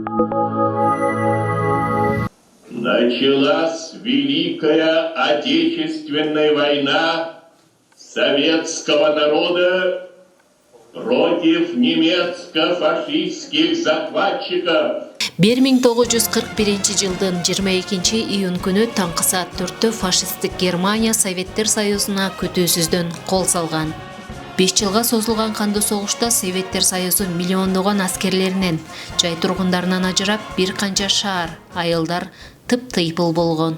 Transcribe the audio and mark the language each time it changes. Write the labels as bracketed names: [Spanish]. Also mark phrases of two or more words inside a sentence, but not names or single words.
[Russian] Началась Великая Отечественная война советского народа против немецко-фашистских захватчиков. [Kyrgyz] 1941 жылдын 22 июнь күнү таңкы саат 4-тө фашисттик Германия Советтер Союзуна күтүүсүздөн кол салган. 5 жылга созулган кандуу согушта Советтер Союзу миллиондогон аскерлеринен, жай тургундарынан ажырап, бир канча шаар, айылдар тыптыйпыл болгон.